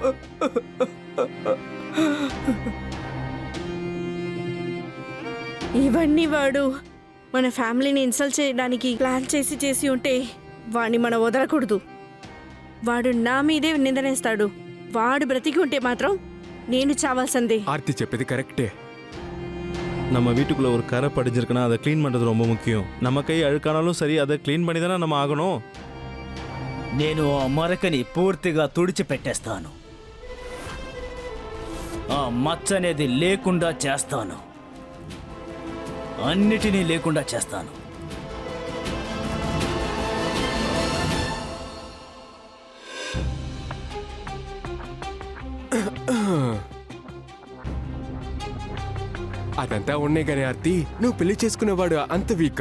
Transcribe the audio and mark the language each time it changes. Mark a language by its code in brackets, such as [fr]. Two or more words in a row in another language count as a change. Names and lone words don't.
[te] ఇవన్నీ వాడు మన ఫ్యామిలీని ఇన్సల్ట్ చేయడానికి ప్లాన్ చేసి ఉంటే వాడిని మనం వదలకూడదు. వాడు నా మీదే నిందనేస్తాడు. వాడు బ్రతికి ఉంటే మాత్రం నేను చావాల్సిందే. ఆర్తి చెప్పేది కరెక్టే. [ta] நம்ம வீட்டுக்குள்ள ஒரு கரை படிஞ்சிருக்குன்னா அதை க்ளீன் பண்ணுறது ரொம்ப முக்கியம். நம்ம கை அழுக்கானாலும் சரி, அதை க்ளீன் பண்ணி தானே நம்ம ஆகணும். [te] నేను ఆ మరకని పూర్తిగా తుడిచిపెట్టేస్తాను. ఆ మచ్చ అనేది లేకుండా చేస్తాను. అన్నిటినీ లేకుండా చేస్తాను. అదంతా ఉన్నాయి కానీ ఆర్తి, నువ్వు పెళ్లి చేసుకునేవాడు అంత వీకా?